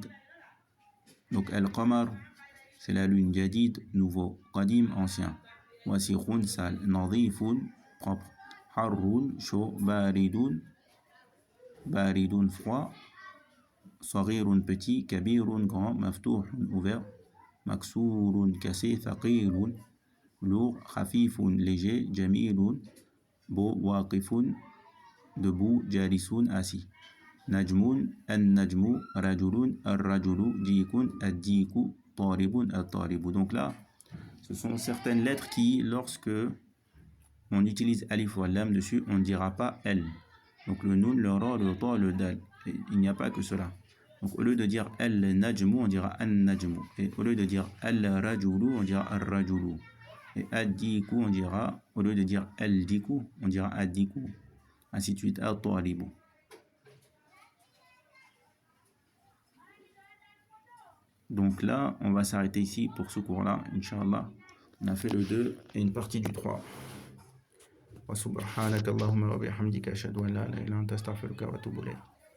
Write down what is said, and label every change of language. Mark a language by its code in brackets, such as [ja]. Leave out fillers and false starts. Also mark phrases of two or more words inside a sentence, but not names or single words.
[fr] Donc al-qamar, c'est la lune, jadid, nouveau, qadim, ancien, wasikhun, sale, nadifun, propre, harrun, chaud, [ar] بارد، بارد, [fr] froid, saghirun, petit, kabirun, grand, maftuhun, ouvert, maksurun, cassé, thaqilun, lourd, khafifun, léger, jamilun, beau, waqifun, debout, jalisun, assis. [ar] نجم، النجم، رجل، الرجل، ديك، الديك، تارب، التارب. [fr] Donc là, ce sont certaines lettres qui, lorsque on utilise alif ou lam dessus, on ne dira pas elle. Donc le nun, le ra, le ta, le dal. Et il n'y a pas que cela. Donc au lieu de dire al-najmu, on dira al-najmu. Et au lieu de dire al-rajulu, on dira al-rajulu. Et al-diku, on dira, au lieu de dire al-diku, on dira al-diku. Ainsi de suite, al-taribu. Donc là, on va s'arrêter ici pour ce cours-là, [ar] إن شاء الله. [fr] On a fait le 2 et une partie du 3. [ar] وسبحانك اللهم وبحمدك أشهد أن لا إله إلا أنت أستغفرك وأتوب إليك.